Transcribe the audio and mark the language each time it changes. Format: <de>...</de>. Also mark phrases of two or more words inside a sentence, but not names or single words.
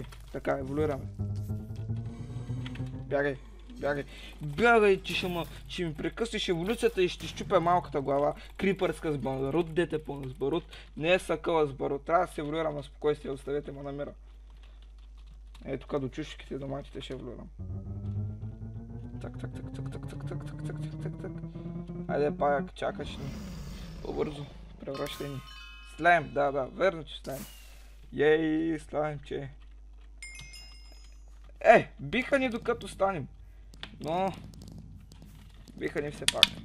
<bg>Така, еволюираме. Бягай, бягай. Бягай, че ми прекъснеш еволюцията и ще щупя малката глава. Крипърска с барут, дете пълно с барут. Не е съкъла с барут. Трябва да се еволюирам на спокойствие, оставете ме на мира. Ето тук до чушките и доматите ще еволюирам. Так, так, так, так, так, так, так, так, так, так, так. Айде, паяк, чакаш ни. По-бързо, превръщай ни. Слайм, да, верно, че слайм. Ей, слаймче. Биха ни докато станем. Но... биха ни все пак.</bg>